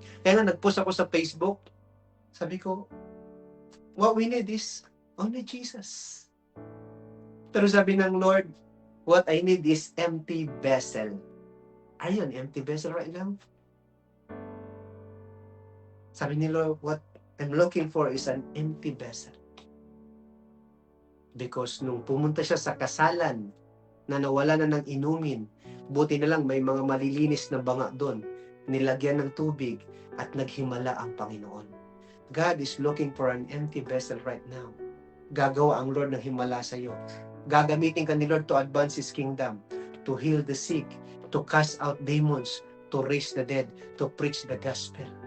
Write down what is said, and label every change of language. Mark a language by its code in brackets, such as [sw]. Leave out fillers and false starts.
[tl] Kaya nga nag-post ako sa Facebook. Sabi ko, [en] what we need is only Jesus. [tl] Pero sabi ng [en] Lord, what I need is empty vessel. Are you an empty vessel right now? [tl] Sabi ni [en] Lord, what I'm looking for is an empty vessel. [tl] Because nung pumunta siya sa kasalan na nawala na ng inumin, buti na lang may mga malilinis na banga doon. nilagyan ng tubig, at naghimala ang Panginoon. [en] God is looking for an empty vessel right now. [tl] Gagawa ang Lord ng himala sa iyo. Gagamitin ka ni [en] Lord to advance His kingdom, to heal the sick, to cast out demons, to raise the dead, to preach the gospel.